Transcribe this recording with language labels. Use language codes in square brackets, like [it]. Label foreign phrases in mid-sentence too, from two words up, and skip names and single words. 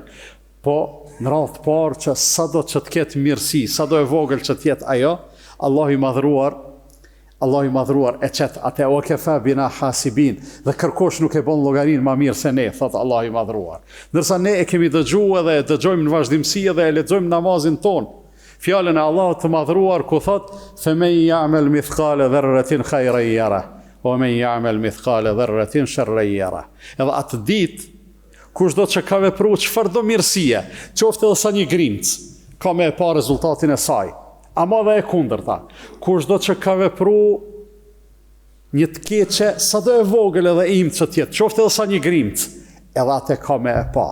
[sq] Po, në radhë të parë që sado që të ketë mirësi, sado e vogël që të jetë ajo, Allah i madhruar e qetë atë [ar] وكفى بنا حاسبين, [sq] dhe kërkosh nuk e bon llogarin ma mirë se ne, thotë Allah i madhruar. Nërsa ne e kemi dëgju edhe e dëgjojmë në vazhdimsi edhe e lexojmë namazin ton. Fjalën e Allahut të madhruar ku thot: [ar] "فمن يعمل مثقال ذرة خيرا يره ومن يعمل مثقال ذرة شرا يره." [sq] Edhe atë ditë, kushdo që ka vepruar çfarëdo mirësie, qoftë edhe sa një grimc, ka me e pa rezultatin e saj. Ama dhe e kundërta, kushdo që ka vepruar një të keqe, sado e vogël edhe imtë që tjetë, qoftë edhe sa një grimc, edhe atë ka me e pa.